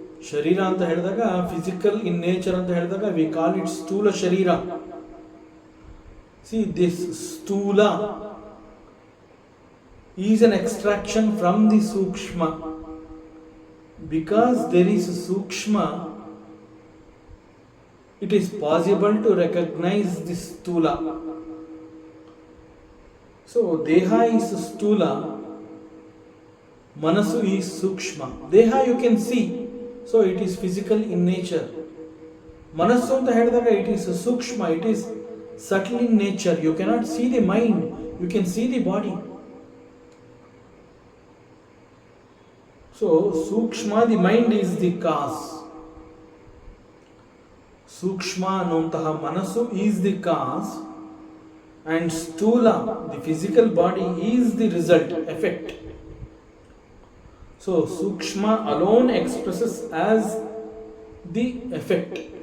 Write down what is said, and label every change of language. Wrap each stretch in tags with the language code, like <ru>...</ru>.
<kn>ಶರೀರ ಅಂತ ಹೇಳಿದಾಗ,</kn> <en>physical in nature</en> <kn>ಅಂತ ಹೇಳಿದಾಗ</kn> <en>we call it</en> <kn>ಸ್ಥೂಲ ಶರೀರ.</kn> <en>This ಸ್ಥೂಲ is an extraction from the ಸೂಕ್ಷ್ಮ. Because there is ಸೂಕ್ಷ್ಮ, it is possible to recognize this stula. So deha is stula, manasu is sukshma. Deha you can see, so it is physical in nature.</en> <kn>Manasu anta helidaga</kn> <en>it is sukshma, it is subtle in nature. You cannot see the mind, you can see the body. So sukshma, the mind is the cause.</en> <kn>ಸೂಕ್ಷ್ಮ ಅನ್ನುವಂತಹ ಮನಸ್ಸು</kn> <en>Is the cause and ಸ್ಥೂಲ the physical body is the result, effect. So ಸೂಕ್ಷ್ಮ alone expresses as the effect.</en>